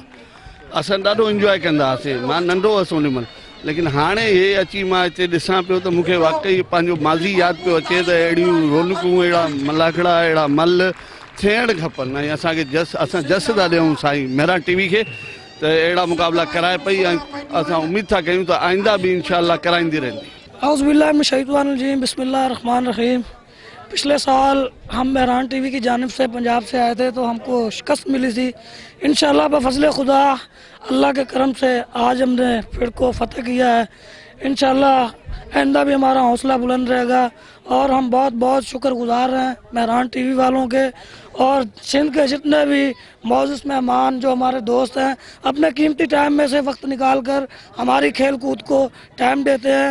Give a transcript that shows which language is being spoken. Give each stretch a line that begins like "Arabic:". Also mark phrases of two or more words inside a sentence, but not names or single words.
Sindhi: असां ॾाढो इंजॉय कंदा हुआसीं। मां नंढो हुअसि उन महिल, लेकिन हाणे हे अची मां हिते ॾिसां पियो त मूंखे वाक़ई पंहिंजो माज़ी यादि पियो अचे त अहिड़ियूं रौनकूं, अहिड़ा मलाखड़ा, अहिड़ा मल थियणु खपनि ऐं असां जस था ॾियूं साईं मेहरान टीवी खे त अहिड़ा मुक़ाबला कराए पई ऐं असां उमेद था कयूं त आइंदा बि इंशाअल्लाह कराईंदी रहंदी।
Arabic: أعوذ بالله من الشيطان الرجيم، بسم الله الرحمن الرحيم.
Urdu: پچھلے سال ہم مہران ٹی وی کی جانب سے پنجاب سے آئے تھے تو ہم کو شکست ملی تھی. ان شاء اللہ بفضل خدا اللہ کے کرم سے آج ہم نے پھر کو فتح کیا ہے. ان شاء اللہ آئندہ بھی ہمارا حوصلہ بلند رہے گا اور ہم بہت بہت شکرگزار ہیں مہران ٹی وی والوں کے اور سندھ کے جتنے بھی موجود مہمان جو ہمارے دوست ہیں، اپنے قیمتی ٹائم میں سے وقت نکال کر ہماری کھیل کود کو ٹائم دیتے ہیں.